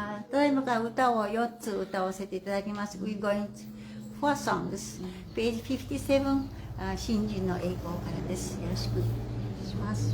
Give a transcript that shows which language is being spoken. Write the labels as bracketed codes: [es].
[ja] ただいまから歌を4つ歌わせていただきます。 [en] We're going to four songs. Page 57、 [ja] 新人の栄光からです。よろしくお願いします。